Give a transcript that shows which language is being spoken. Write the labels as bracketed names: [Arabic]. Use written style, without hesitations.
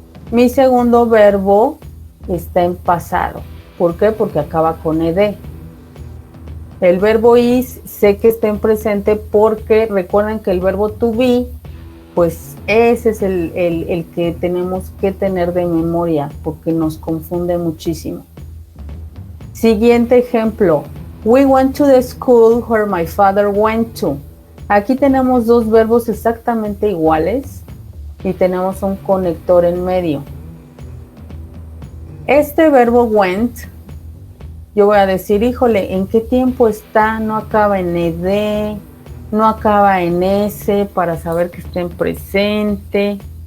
[Spanish] Mi segundo verbo está en pasado. ¿Por qué? Porque acaba con ed. El verbo is sé que está en presente porque recuerden que el verbo to be, pues ese es el que tenemos que tener de memoria porque nos confunde muchísimo. Siguiente ejemplo. [English] We went to the school where my father went to. [Spanish] Aquí tenemos dos verbos exactamente iguales y tenemos un conector en medio. Este verbo went, yo voy a decir, híjole, ¿en qué tiempo está? No acaba en ed, no acaba en s para saber que está en presente.